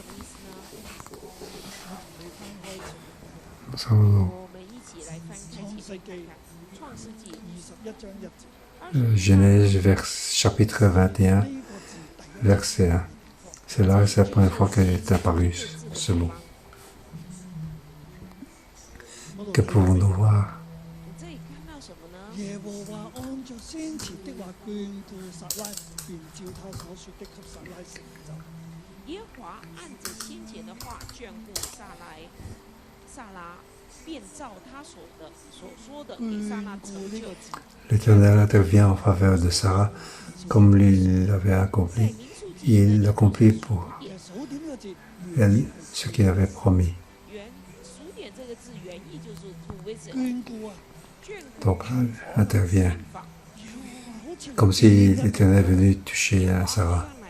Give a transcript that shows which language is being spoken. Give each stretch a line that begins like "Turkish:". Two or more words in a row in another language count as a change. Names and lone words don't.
French: Genèse chapitre 21, verset 1. C'est là, c'est la première fois qu'il est apparu ce mot. Que pouvons-nous voir?
Chinese: 耶和華按着先前的話眷顧撒拉，便照他所說的給撒拉成就。耶和華按着先前的話眷顧撒拉，便照他所說的給撒拉成就。
French: L'Éternel intervient en faveur de Sarah, comme lui l'avait accompli. Il l'accomplit pour elle ce qu'il avait promis. Donc, intervient comme si l'Éternel venait toucher à Sarah.